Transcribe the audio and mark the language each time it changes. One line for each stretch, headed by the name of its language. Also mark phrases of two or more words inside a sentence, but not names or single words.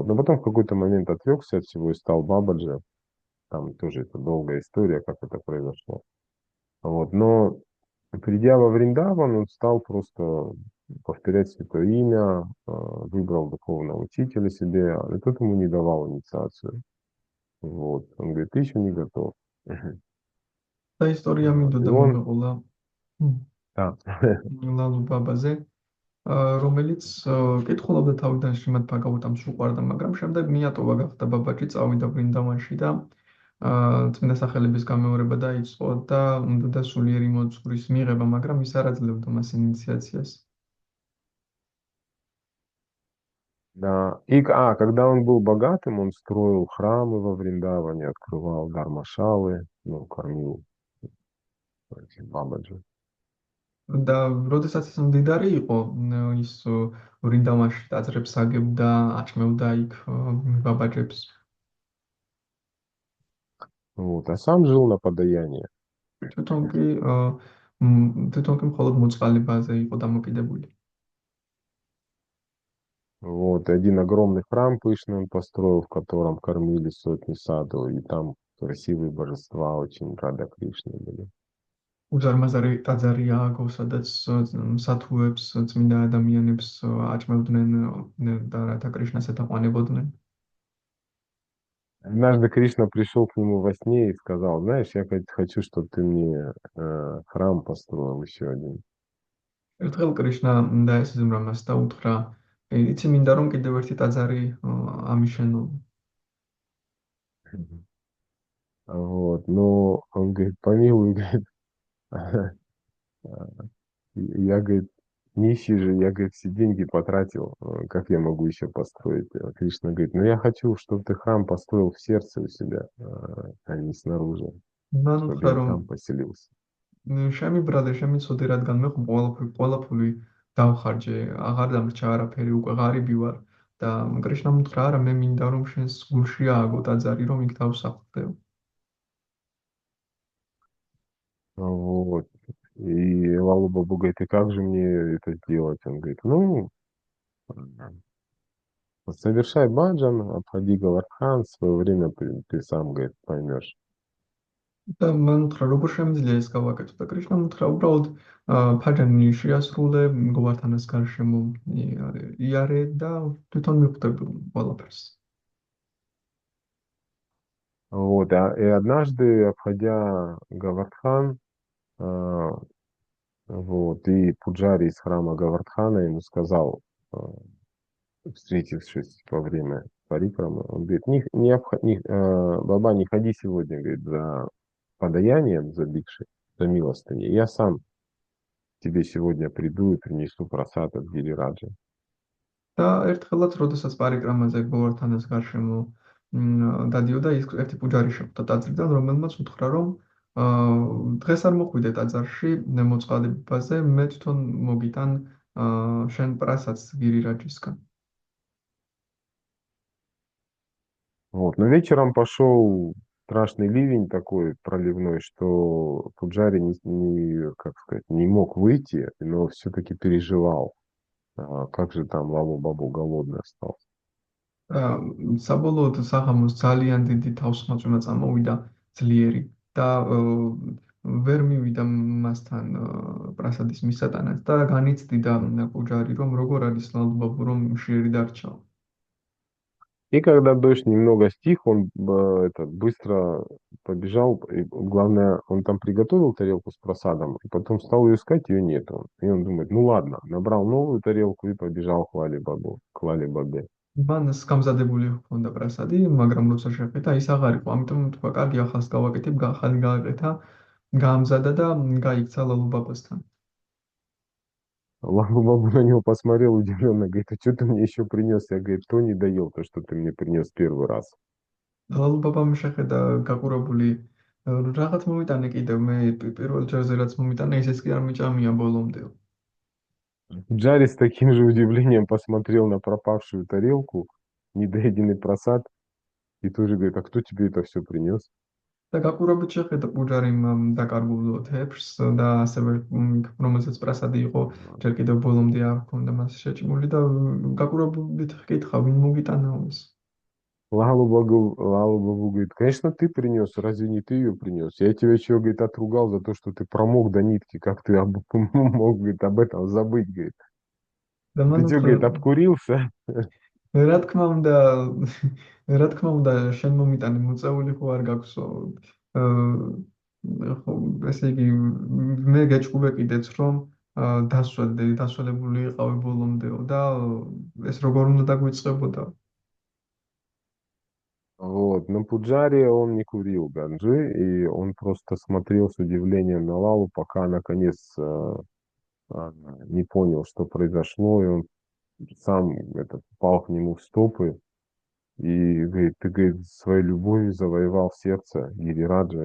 Russian: Но потом в какой-то момент отвлекся от всего и стал Бабаджи. Там тоже это долгая история, как это произошло. Вот. Но придя во Вриндаван, он стал просто повторять святое имя, выбрал духовного учителя себе, и тот ему не давал инициацию. Вот. Он говорит, ты еще не готов.
Georgian: და ისტორია
Russian: И
Georgian: მინდოდა
Russian: он,
Georgian: მოგეყოლა
Russian: да,
Georgian: ლალუ ბაბაზე, რომელიც კითხულობდა თავიდან შრიმად ბჰაგავატამს უყვარდა, მაგრამ შემდეგ მიატოვა, გახდა ბაბაჯი, წავიდა ვრინდავანში და წმინდა სახელების გამეორება დაიწყო და უნდოდა სულიერი მოძღვრის მიღება, მაგრამ ის არ აძლევდა მას ინიციაციას.
Russian: да. Когда он был богатым, он строил храмы во Вриндаване, открывал дармашалы, ну, кормил этих бабаджи.
Georgian: და როდესაც ის მდიდარი იყო, ის ვრინდავანში ტაძრებს აგებდა, აჭმევდა იქ ბაბაჯებს.
Russian: Вот, а сам жил на подаяние.
Georgian: თვითონ კი თვითონ კი მხოლოდ მოწყალებაზე იყო დამოკიდებული.
Russian: Вот, один огромный храм пышный он построил, в котором кормили сотни саду, и там красивые божества очень Рада Кришны были.
Georgian: უზარმაზარი ტაძარი ააგო, სადაც სათუებს, წმინდა ადამიანებს აჭმევდნენ და რათა კრიშნას ეთაყვანებოდნენ.
Russian: Однажды Кришна пришел к нему во сне и сказал, знаешь, я хочу, чтобы ты мне храм построил еще один.
Georgian: ერთხელ კრიშნა დაესიზმრა მას და უთხრა, იცი მინდა რომ კიდევ ერთი ტაძარი ამიშენო.
Russian: Вот, но он говорит, помилуй, говорит, я, говорит, нищий же, я, говорит, все деньги потратил, как я могу еще построить? Кришна говорит, ну я хочу, чтобы ты храм построил в сердце у себя, а не снаружи,
Georgian: მან
Russian: чтобы
Georgian: უთხრა
Russian: я
Georgian: რომ
Russian: там поселился.
Georgian: შემი ბრალე შემიცოდე რადგან მე ყველაფერი დავხარჯე, აღარ დამრჩა არაფერი, უკვე ღარიბი ვარ და კრიშნამ უთხრა არა მე მინდა რომ შენს გულში ააგო ტაძარი რომ იქ დავსახლდეო.
Russian: Вот. И Лала Бабу говорит, и как же мне это сделать? Он говорит, ну, совершай баджан, обходи Говардхан, в свое время ты сам, говорит, поймешь.
Georgian: და მან უთხრა როგორ შემიძლია ეს გავაკეთო და კრიშნამ უთხრა უბრალოდ ფაჯანი შეასრულე გოვართანას გარშემო იარე და თვითონ მიხვდები ყველაფერს.
Russian: Вот, и однажды, обходя Говардхан, а, вот, и Пуджари из храма Говардхана ему сказал, встретившись во время парикрамы, он говорит, Баба, не ходи сегодня, говорит, за подаянием, за бикшей, за милостыней. Я сам тебе сегодня приду и принесу просад от Гирираджа.
Georgian: და ერთხელაც, როდესაც პარიკრამაზე გოვართანას გარშემო დადიოდა, ის ერთი პუჯარი შეხვდა ტაძრიდან, რომელმაც უთხრა, რომ დღეს არ მოხვიდე ტაძარში მოწყალებაზე, მე თვითონ მოგიტან შენ პრასადს გირირაჯისგან.
Russian: Вот. Но вечером пошел страшный ливень такой проливной, что Пуджари как сказать, не мог выйти, но все-таки переживал. Как же там Лалу Бабу голодный остался.
Georgian: საბოლოოდ საღამოს ძალიან დიდი თავსხმაწვენა წამოვიდა ძლიერი და ვერ მივიდა მასთან პრასადის მისატანად და განიცდიდა პუჯარი, რომ როგორ არის ლალუ ბაბუ, რომ მშვიერი დარჩა.
Russian: И когда дождь немного стих, он быстро побежал. И главное, он там приготовил тарелку с просадом, и потом стал ее искать, ее нету. И он думает, ну ладно, набрал новую тарелку и побежал к Лале Бабе.
Georgian: მან გამზადებული ჰქონდა პრასადი, მაგრამ როცა შეხედა, ის აღარ იყო. ამიტომ თქვა, კარგი, ახალს გავაკეთებ, ახალი გააკეთა, გაამზადა და გაიქცა ლალუ ბაბასთან.
Russian: Лалу Бабу на него посмотрел удивленно, говорит, а что ты мне еще принес? Я, говорит, то не доел, то, что ты мне принес первый раз.
Georgian: ლალუ ბაბამ შეხედა გაყურებული, რაღაც მომიტანე კიდევ, მე პირველ ჯერზე რაც მომიტანე, ისიც კი არ მიჭამია ბოლომდე.
Russian: Джари с таким же удивлением посмотрел на пропавшую тарелку, недоеденный просад, и тоже говорит, а кто тебе это все принес?
Georgian: და გაყურებით შეხედა პუჯარიმ დაკარგულ თეფშს და ასევე რომელსაც პრასადი იყო ჯერ კიდევ ბოლომდე არ ჰქონდა მას შეჭმული და გაყურებით ჰკითხა ვინ მოგიტანა ის.
Russian: Лалу Бабу говорит, конечно, ты принес, разве не ты ее принес? Я тебя еще, говорит, отругал за то, что ты промок до нитки, как ты мог, говорит, об этом забыть, говорит.
Georgian: და
Russian: Ты
Georgian: მან
Russian: что, говорит, обкурился?
Georgian: რა თქმა უნდა რა თქმა უნდა შენ მომიტანე მოწეული ხო არ გაქვსო ხო ესე იგი მე გეჭუბე კიდეც რომ დასვალებული იყავი ბოლომდეო და ეს როგორ უნდა დაგვიწყებოდა.
Russian: Вот, на Пуджаре он не курил ганджи, и он просто смотрел с удивлением на Лалу, пока наконец не понял, что произошло, и он сам пал к нему в стопы и говорит, ты, говорит, своей любовью завоевал сердце Гирираджа.